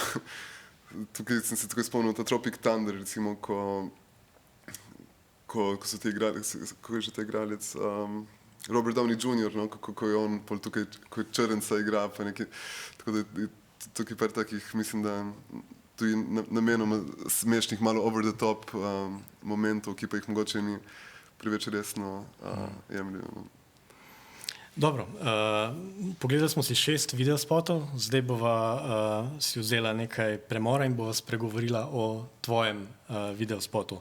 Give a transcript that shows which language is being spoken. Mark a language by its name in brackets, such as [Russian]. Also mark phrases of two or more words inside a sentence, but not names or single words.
[Slovenian] Tukaj sem se takoj spomnil ta Tropic Thunder, recimo, ko so te igrali, kako je že ta igralec, Robert Downey Jr., no, kako je on pol tukaj, ko je Črnca igra, pa nekaj, tako da je tukaj par takih, mislim, da tudi namenoma smešnih, malo [English] over the top [Slovenian] momentov, ki pa jih mogoče ni preveč resno jemljajo. Dobro, pogledali smo si 6 videospotov, zdaj bova si vzela nekaj premora in bova spregovorila o tvojem videospotu.